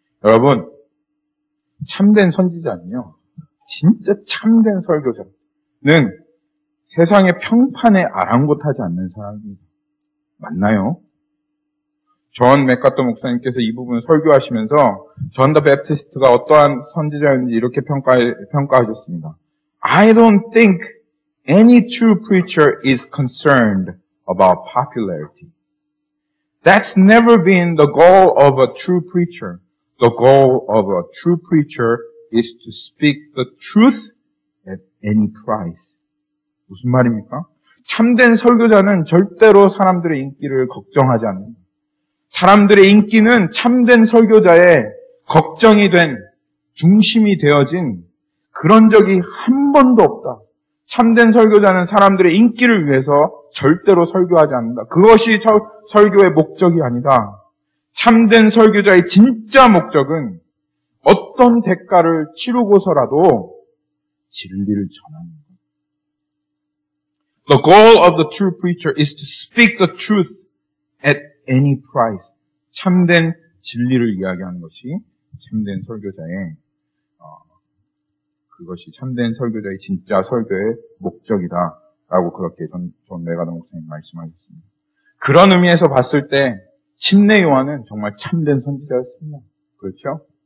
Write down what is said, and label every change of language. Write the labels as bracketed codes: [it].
[ko] 여러분, 참된 선지자는요, 진짜 참된 설교자는 세상의 평판에 아랑곳하지 않는 사람입니다. 맞나요? 존 맥카터 목사님께서 이 부분을 설교하시면서 존 더 베프티스트가 어떠한 선지자였는지 이렇게 평가하셨습니다. [en] I don't think any true preacher is concerned about popularity. That's never been the goal of a true preacher. The goal of a true preacher is to speak the truth at any price. [ko] 무슨 말입니까? 참된 설교자는 절대로 사람들의 인기를 걱정하지 않는다. 사람들의 인기는 참된 설교자의 걱정이 된, 중심이 되어진 그런 적이 한 번도 없다. 참된 설교자는 사람들의 인기를 위해서 절대로 설교하지 않는다. 그것이 설교의 목적이 아니다. 참된 설교자의 진짜 목적은 어떤 대가를 치르고서라도 진리를 전하는 것. [en] The goal of the true preacher is to speak the truth at any price. [ko] 참된 진리를 이야기하는 것이 참된 설교자의 그것이 참된 설교자의 진짜 설교의 목적이다라고 그렇게 존 맥카터 목사님 말씀하셨습니다. 그런 의미에서 봤을 때 침례 요한은 정말 참된 선지자였습니다. 그렇죠?